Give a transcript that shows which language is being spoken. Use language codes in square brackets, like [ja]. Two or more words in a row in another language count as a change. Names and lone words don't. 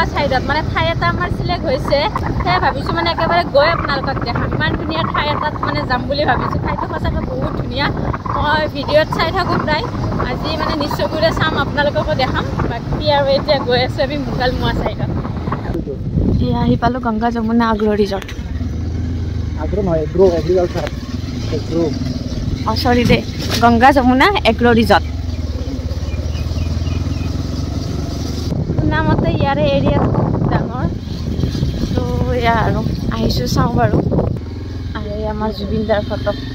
[as] সাইডত মানে ঠাই এটা আমাৰ সিলেক্ট হৈছে সেয়ে ভাবিছো মানে একেবাৰে গৈ আপোনালোকক দেখাম ইমান ধুনীয়া ঠাই এটাত মানে যাম বুলি ভাবিছো ঠাইটো সঁচাকৈ বহুত ধুনীয়া মই ভিডিঅ'ত চাই থাকো প্ৰায় আজি মানে নিশ্চয়কৈ চাম আপোনালোককো দেখাম বাকী আৰু এতিয়া গৈ আছো আমি মুকালমুৱা সাইডত ইয়াহি পালো गंगा जमुना एग्रो रिजॉर्ट एग्रो নহয় এগ্ৰো এগ্ৰিকালচাৰ এগ্ৰো সরি দে গঙ্গা যমুনা এগ্ৰো ৰিজৰ্ট নামতে ইয়াৰে এৰিয়া ডাঙৰ তো ইয়া আৰু আহিছো চাওঁ বাৰু আৰু আমাৰ জুবিনদাৰ ফটো